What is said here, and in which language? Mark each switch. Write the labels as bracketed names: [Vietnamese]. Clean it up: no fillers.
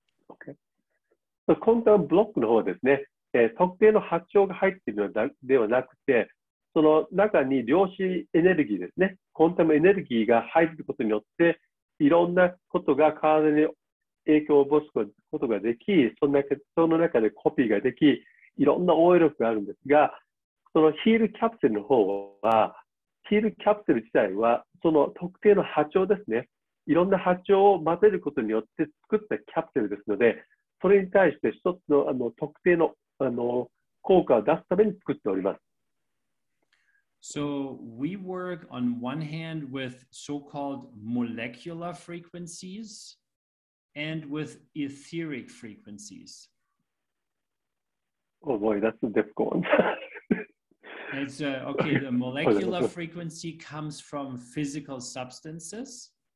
[English] Okay. [Japanese] コンタムブロックの方はですね、特定の波長が入っているのではなくて、その中に量子エネルギーですね、コンタムエネルギーが入ることによって、いろんなことが体に影響を及ぼすことができ、その中でコピーができ、いろんな応用力があるんですが、そのヒールキャプセルの方は、ヒールキャプセル自体は、その特定の波長ですね、いろんな波長を混ぜることによって作ったキャプセルですので、それに対して一つの特定の効果を出すために作っております。 [English] So we work on one hand with so-called molecular frequencies and with etheric frequencies. Oh boy, that's a difficult one. It's okay, the molecular frequency comes from physical substances.